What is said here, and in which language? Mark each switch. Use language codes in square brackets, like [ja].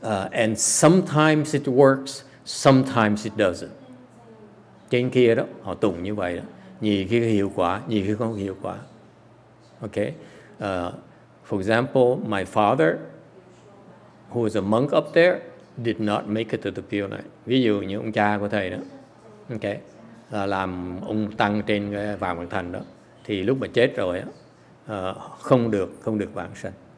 [en] And sometimes it works, sometimes it doesn't. [vi] Trên kia đó, họ tụng như vậy đó. Nhiều khi hiệu quả, nhiều khi không hiệu quả. Okay? [en] For example, my father, who was a monk up there, did not make it to the Pure Land. [vi] Ví dụ như ông cha của thầy đó, okay, làm ông tăng trên cái Vàng Mật Thành đó, thì lúc mà chết rồi á, không được vãng sanh.